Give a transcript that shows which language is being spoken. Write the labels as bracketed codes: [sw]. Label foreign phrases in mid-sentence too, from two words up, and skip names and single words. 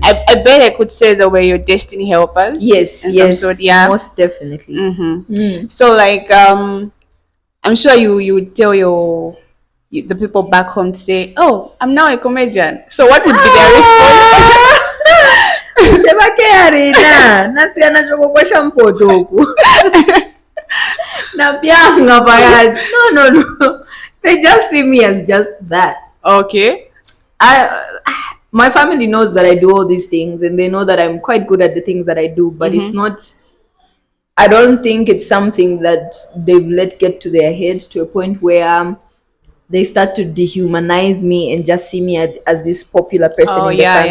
[en] I bet I could say they were your destiny helpers. Yes, in yes, some sort. Yeah. most definitely. So, like, I'm sure you would tell the people back home to say, "Oh, I'm now a comedian." So, what would be their response? Sebakearina nasiana chokokwesha mpotoku na byanga bayadi. No, they just see me as just that. Okay. My family knows that I do all these things, and they know that I'm quite good at the things that I do, but it's not, I don't think it's something that they've let get to their head to a point where they start to dehumanize me and just see me as this popular person in the family.